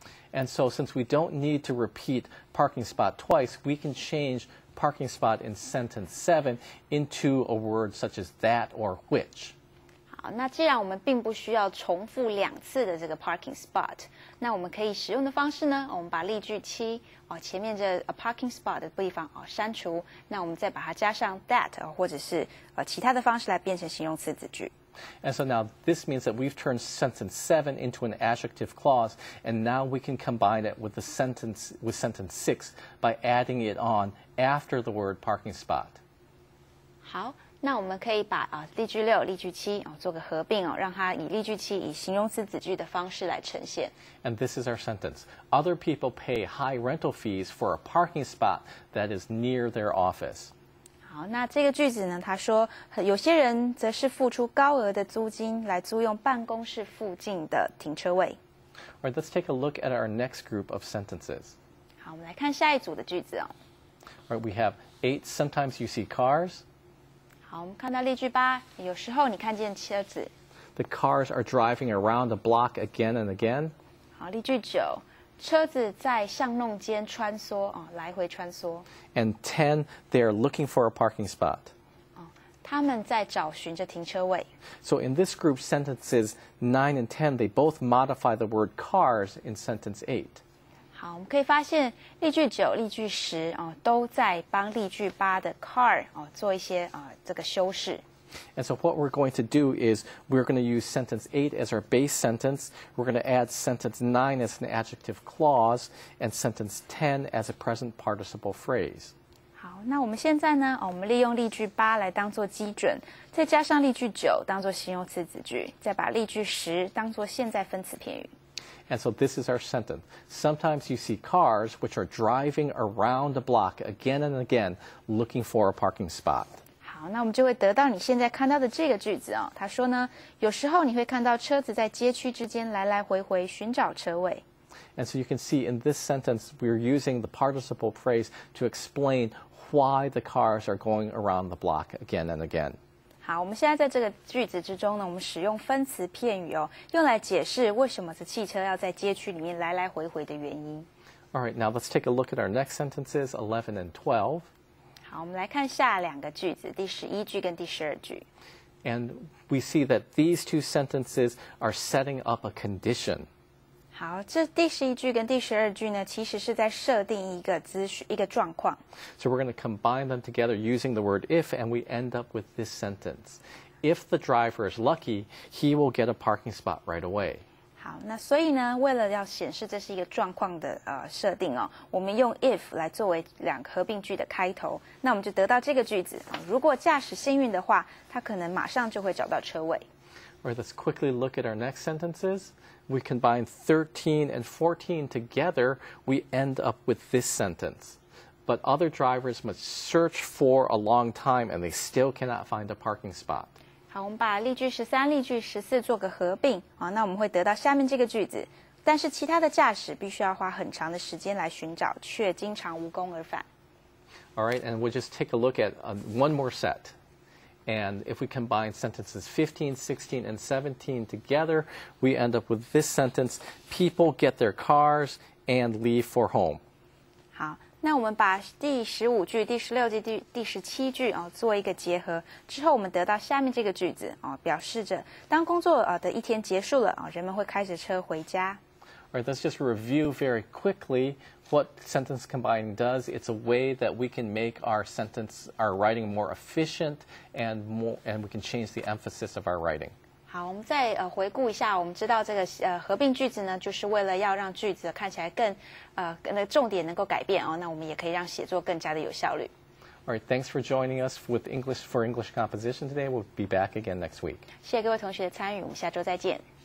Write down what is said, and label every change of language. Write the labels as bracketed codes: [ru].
[en] And so since we don't need to repeat parking spot twice, we can change parking spot in sentence 7 into a word such as that or which. [zh] 好，那既然我们并不需要重复2次的这个 parking spot， 那我们可以使用的方式呢，我们把例句7前面这 parking spot 的地方删除，那我们再把它加上 that 或者是其他的方式来变成形容词子句。 [en] And so now this means that we've turned sentence 7 into an adjective clause, and now we can combine it with sentence 6 by adding it on after the word parking spot. [zh] 好，那我们可以把例句6、例句7做个合并让它以例句7以形容词子句的方式来呈现。 [en] And this is our sentence. Other people pay high rental fees for a parking spot that is near their office. [zh] 好，那这个句子呢，他说有些人则是付出高额的租金来租用办公室附近的停车位。 [en] All right, let's take a look at our next group of sentences. [zh] 好，我们来看下一组的句子。 [en] All right, we have 8. Sometimes you see cars. [zh] 好，我们看到例句8，有时候你看见车子。 [en] The cars are driving around the block again and again. [zh] 好，例句9，车子在巷弄间穿梭来回穿梭。 [en] And 10, they are looking for a parking spot. [zh] 他们在找寻着停车位。 [en] So in this group, sentences 9 and 10, they both modify the word cars in sentence 8. [zh] 好，我们可以发现例句9、例句10都在帮例句8的 car 做一些这个修饰。 [en] And so what we're going to do is we're going to use sentence 8 as our base sentence. We're going to add sentence 9 as an adjective clause and sentence 10 as a present participle phrase. [zh] 好，那我们现在呢，我们利用例句8来当做基准，再加上例句9当做形容词子句，再把例句10当做现在分词片语。 [en] And so this is our sentence. Sometimes you see cars which are driving around the block again and again looking for a parking spot. [zh] 好，那我们就会得到你现在看到的这个句子他说呢，有时候你会看到车子在街区之间来来回回寻找车位。 [en] And so you can see in this sentence we're using the participle phrase to explain why the cars are going around the block again and again. [zh] 好，我们现在在这个句子之中呢，我们使用分词片语用来解释为什么这汽车要在街区里面来来回回的原因。 [en] All right, now let's take a look at our next sentences, 11 and 12. [zh] 好，我们来看下2个句子，第11句跟第12句。 [en] And we see that these two sentences are setting up a condition. [zh] 好，这第11句跟第12句呢，其实是在设定一个一个状况。 [en] So we're going to combine them together using the word if, and we end up with this sentence. If the driver is lucky, he will get a parking spot right away. [zh] 好，那所以呢，为了要显示这是一个状况的设定我们用 if 来作为2个合并句的开头，那我们就得到这个句子如果驾驶幸运的话，他可能马上就会找到车位。 [en] All right, let's quickly look at our next sentences. We combine 13 and 14 together, we end up with this sentence. But other drivers must search for a long time and they still cannot find a parking spot. [zh] 好，我们把例句13、例句14做个合并那我们会得到下面这个句子。但是其他的驾驶必须要花很长的时间来寻找，却经常无功而返。 [en] All right, and we'll just take a look at one more set. And if we combine sentences 15, 16, and 17 together, we end up with this sentence: people get their cars and leave for home. [zh] 好。那我们把第15句、第16句、第17句做一个结合之后，我们得到下面这个句子表示着当工作的一天结束了人们会开着车回家。 [en] All right, let's just review very quickly what sentence combining does. It's a way that we can make our writing more efficient and we can change the emphasis of our writing. [zh] 好，我们再回顾一下，我们知道这个合并句子呢，就是为了要让句子看起来更重点能够改变那我们也可以让写作更加的有效率。 [en] All right, thanks for joining us with English composition today. We'll be back again next week. [zh] 谢谢各位同学的参与，我们下周再见。